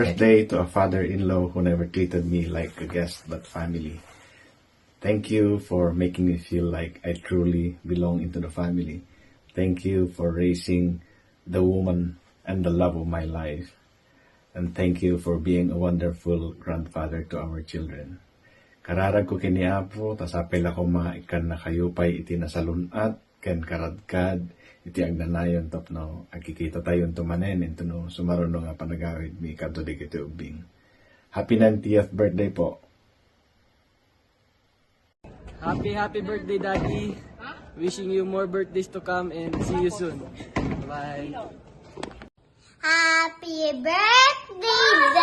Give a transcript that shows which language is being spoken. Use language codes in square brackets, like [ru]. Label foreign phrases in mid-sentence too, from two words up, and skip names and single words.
[en] birthday to a father-in-law who never treated me like a guest but family. Thank you for making me feel like I truly belong into the family. Thank you for raising the woman and the love of my life. And thank you for being a wonderful grandfather to our children. [ilo] Kararag ko kini Apo, tas apel ako mga ikan na kayupay iti nasalunat, ken karadkad, iti agnanayon tapno, agkikita tayo tumanen, into no, sumaruno nga panagawid, mi katodik iti ubing. [en] Happy 90th birthday po. Happy birthday, Daddy. Wishing you more birthdays to come and see you soon. Bye. Happy birthday,